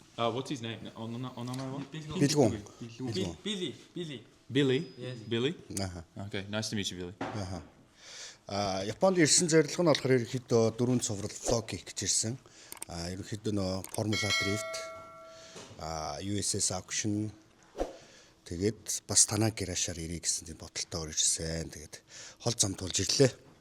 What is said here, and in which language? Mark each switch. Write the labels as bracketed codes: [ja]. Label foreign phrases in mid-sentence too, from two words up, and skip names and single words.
[en] What's his name? [mn] Билгүн. [en] Billy. Yes. Billy. Аха. Okay, nice to meet you, Billy. [mn] Японд ирсэн зорилго нь болохоор ерөнхийдөө дөрвөн цуврал влог хийх гэж ирсэн. Ерөнхийдөө нөө Formula Drift, USS Auction тэгээд бас танаа гэрашаар ирээ гэсэн тийм бодолтойгоор ирсэн. Тэгээд хол зам тулж ирлээ.